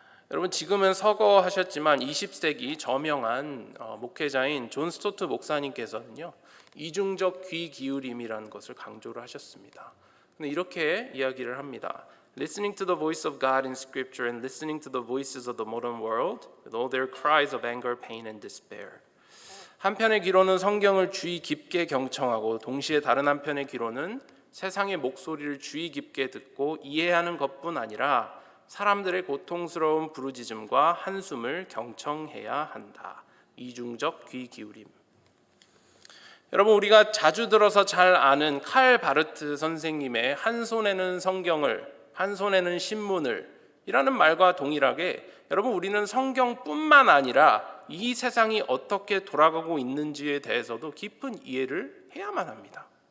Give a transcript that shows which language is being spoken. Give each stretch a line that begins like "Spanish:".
Korean: 여러분, 지금은 서거하셨지만 20세기 저명한 목회자인 존 스토트 목사님께서는요, 이중적 귀 기울임이라는 것을 강조를 하셨습니다. 근데 이렇게 이야기를 합니다.
English: Listening to the voice of God in Scripture and listening to the voices of the modern world with all their cries of anger, pain and despair.
Korean: 한편의 귀로는 성경을 주의 깊게 경청하고 동시에 다른 한편의 귀로는 세상의 목소리를 주의 깊게 듣고 이해하는 것뿐 아니라 사람들의 고통스러운 부르짖음과 한숨을 경청해야 한다. 이중적 귀 기울임. 여러분, 우리가 자주 들어서 잘 아는 칼 바르트 선생님의 한 손에는 성경을, 한 손에는 신문을 이라는 말과 동일하게 여러분, 우리는 성경뿐만 아니라 이 세상이 어떻게 돌아가고 있는지에 대해서도 깊은 이해를 해야만 합니다.